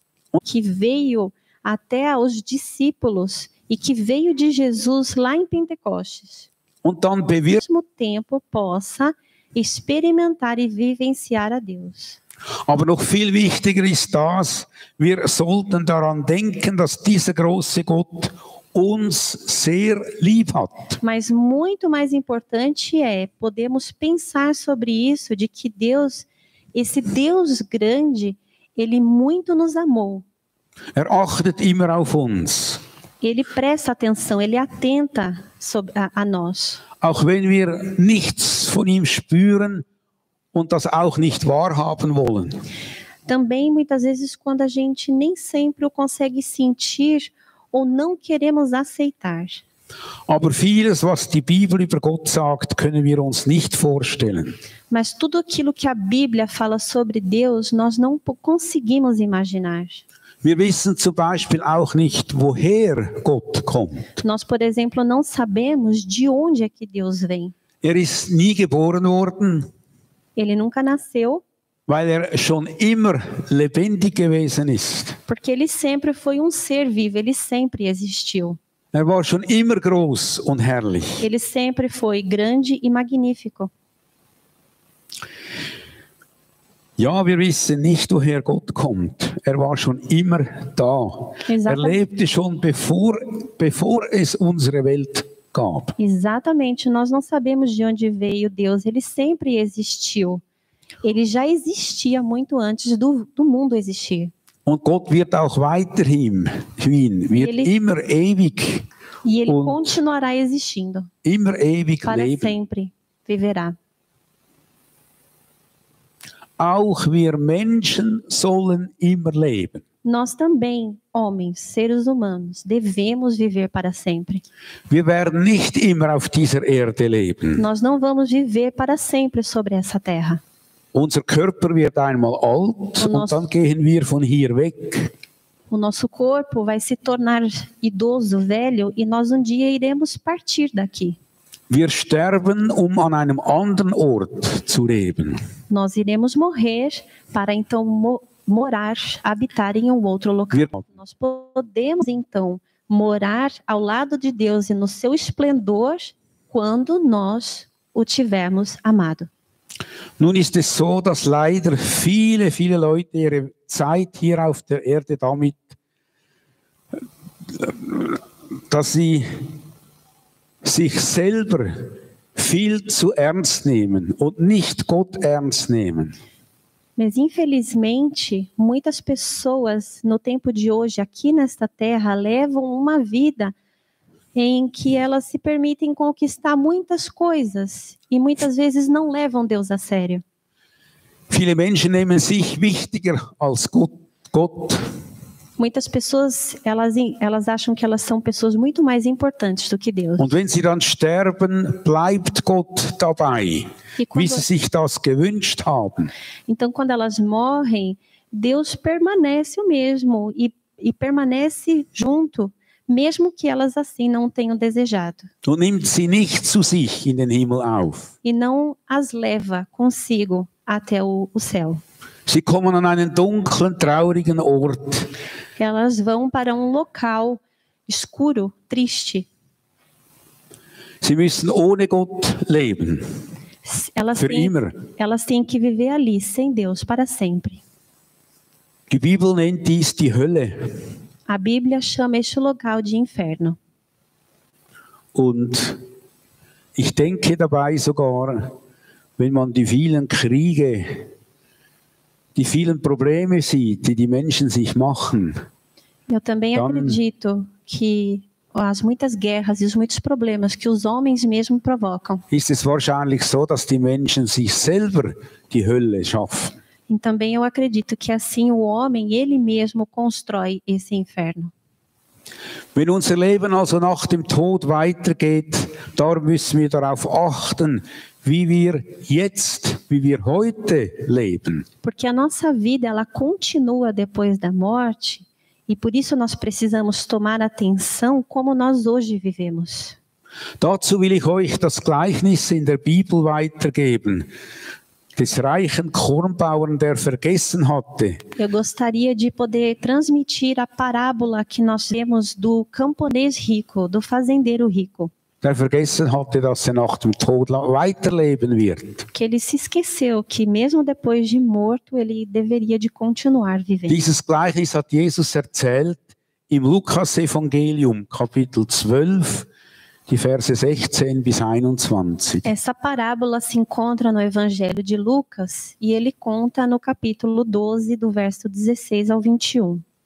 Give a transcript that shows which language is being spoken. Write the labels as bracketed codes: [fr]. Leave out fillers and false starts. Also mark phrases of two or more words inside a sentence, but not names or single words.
[pt] Que veio até aos discípulos e que veio de Jesus lá em Pentecostes. [de] Und dann [pt] Ao mesmo tempo possa experimentar e vivenciar a Deus. [de] Aber noch viel wichtiger ist das, wir sollten daran denken, dass dieser große Gott uns sehr lieb hat. [pt] Mas muito mais importante é podemos pensar sobre isso, de que Deus, esse Deus grande, ele muito nos amou. [de] Er achtet immer auf uns. [pt] Ele presta atenção, ele atenta a nós. [de] Auch wenn wir nichts von ihm spüren und das auch nicht wahrhaben wollen. [pt] Também muitas vezes quando a gente nem sempre o consegue sentir ou não queremos aceitar. [de] Aber vieles, was die Bibel über Gott sagt, können wir uns nicht vorstellen. [pt] Mas tudo aquilo que a Bíblia fala sobre Deus, nós não conseguimos imaginar. [de] Wir wissen zum Beispiel auch nicht, woher Gott kommt. [pt] Nós, por exemplo, não sabemos de onde é que Deus vem. [de] Er ist nie geboren worden, [pt] Ele nunca nasceu, [de] weil er schon immer lebendig gewesen ist. [pt] porque ele sempre foi um ser vivo, ele sempre existiu. [de] Er war schon immer groß und herrlich. [pt] Ele sempre foi grande e magnífico. [de] Ja, wir wissen nicht, woher Gott kommt. Er war schon immer da. Er lebte schon bevor es unsere Welt gab. [pt] Exatamente, nós não sabemos de onde veio Deus, ele sempre existiu. Ele já existia muito antes do mundo existir. [de] Und Gott wird auch weiterhin, immer ewig. [pt] E ele continuará existindo. [de] Immer ewig para leben. [pt] sempre viverá. [de] Auch wir Menschen sollen immer leben. [pt] Nós também, homens, seres humanos, devemos viver para sempre. [de] Wir werden nicht immer auf dieser Erde leben. [pt] Nós não vamos viver para sempre sobre essa terra. [de] Unser Körper wird einmal alt und dann gehen wir von hier weg. [pt] O nosso corpo vai se tornar idoso, velho, e nós um dia iremos partir daqui. [de] Wir sterben, an einem anderen Ort zu leben. [pt] Nós iremos morrer para então morar, habitar em um outro local. Nós podemos então morar ao lado de Deus e no seu esplendor quando nós o tivermos amado. [de] Nun ist es so, dass leider viele Leute ihre Zeit hier auf der Erde damit, dass sie sich selber viel zu ernst nehmen und nicht Gott ernst nehmen. [pt] Mas infelizmente, muitas pessoas no tempo de hoje aqui nesta terra levam uma vida em que elas se permitem conquistar muitas coisas e muitas vezes não levam Deus a sério. [de] Viele Menschen nehmen sich wichtiger als Gott. [pt] Muitas pessoas, elas acham que elas são pessoas muito mais importantes do que Deus. [de] Und wenn sie dann sterben, bleibt Gott dabei, wie sie sich das gewünscht haben. [pt] Então, quando elas morrem, Deus permanece o mesmo e permanece junto, mesmo que elas assim não tenham desejado. [de] Und nimmt sie nicht zu sich in den Himmel auf. [pt] E não as leva consigo até o céu. [de] Sie kommen an einen dunklen, traurigen Ort. [pt] Elas vão para um local escuro, triste. [de] Sie müssen ohne Gott leben. Für immer. [pt] Elas têm que viver ali, sem Deus, para sempre. [de] Die Bibel nennt dies die Hölle. [pt] A Bíblia chama este local de inferno. [de] Und ich denke dabei sogar, wenn man die vielen Kriege, die vielen Probleme sieht, die die Menschen sich machen. [pt] Eu também acredito que as muitas guerras e os muitos problemas que os homens mesmo provocam. [de] Ist es wahrscheinlich so, dass die Menschen sich selber die Hölle schaffen? [pt] E também eu acredito que assim o homem, ele mesmo constrói esse inferno. [de] Wenn unser Leben also nach dem Tod weitergeht, darum müssen wir darauf achten, wie wir heute leben. [pt] Porque a nossa vida, ela continua depois da morte, e por isso nós precisamos tomar atenção como nós hoje vivemos. [de] Dazu will ich euch das Gleichnis in der Bibel weitergeben, des reichen Kornbauern, der vergessen hatte. [pt] Eu gostaria de poder transmitir a parábola que nós temos do camponês rico, do fazendeiro rico. [de] Der vergessen hatte, dass nach dem Tod weiterleben wird. [pt] Que ele se esqueceu que mesmo depois de morto ele deveria de continuar vivendo. [de] Dieses Gleichnis hat Jesus erzählt im Lukas-Evangelium, Kapitel 12, die Verse 16 bis 21. [pt] Essa parábola se encontra no Evangelho de Lucas e ele conta no capítulo 12, do verso 16 ao 21.